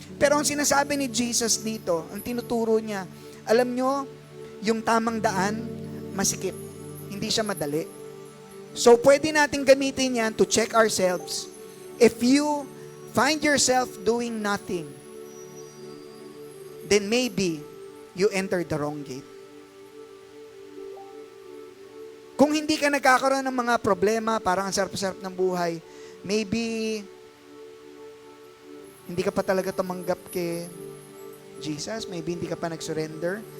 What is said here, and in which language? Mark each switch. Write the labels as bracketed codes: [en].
[tl] Pero ang sinasabi ni Jesus dito, ang tinuturo niya, alam nyo, yung tamang daan, masikip. Hindi siya madali. So, pwede natin gamitin yan [en] to check ourselves. If you find yourself doing nothing, then maybe you entered the wrong gate. [tl] Kung hindi ka nagkakaroon ng mga problema, parang ang sarap-sarap ng buhay, maybe hindi ka pa talaga tumanggap kay Jesus, maybe hindi ka pa nag-surrender,